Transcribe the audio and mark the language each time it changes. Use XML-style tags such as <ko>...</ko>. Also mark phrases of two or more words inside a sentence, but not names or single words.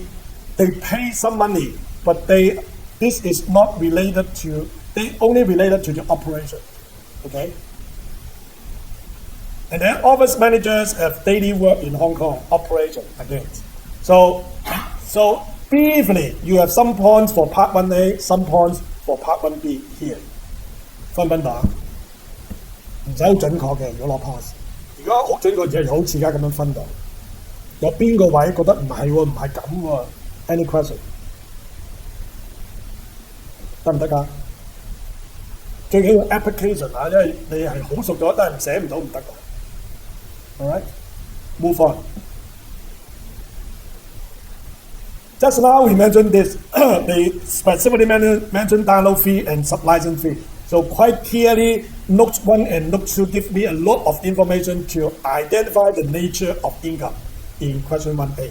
<en>They pay some money, but this is not related to, they only related to the operation. Okay? And then office managers have daily work in Hong Kong, operation again. So briefly, you have some points for Part 1A, some points for Part 1B here.</en> <yue>分分打，唔使好準確嘅，如果攞 pass。如果好準確，就係好似而家咁樣分到。有邊個位覺得唔係喎，唔係咁喎 ？</yue> <en>Any question？</en> <yue>得唔得㗎？最緊要 application 啊，因為你係好熟咗，但係寫唔到唔得㗎。</yue> <en>All right, move on. Just now we mentioned this, they specifically mentioned download fee and sub-license fee. So quite clearly, Note 1 and Note 2 give me a lot of information to identify the nature of income in question 1A.</en>